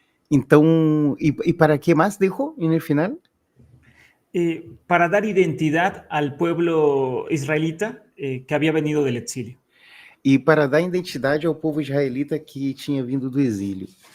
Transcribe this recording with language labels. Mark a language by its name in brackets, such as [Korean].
[Portuguese] Então, e para que mais deixou no final? [Spanish] Para dar identidad al pueblo israelita que había venido del exilio. [Portuguese] E para dar identidade ao povo israelita que tinha vindo do exílio.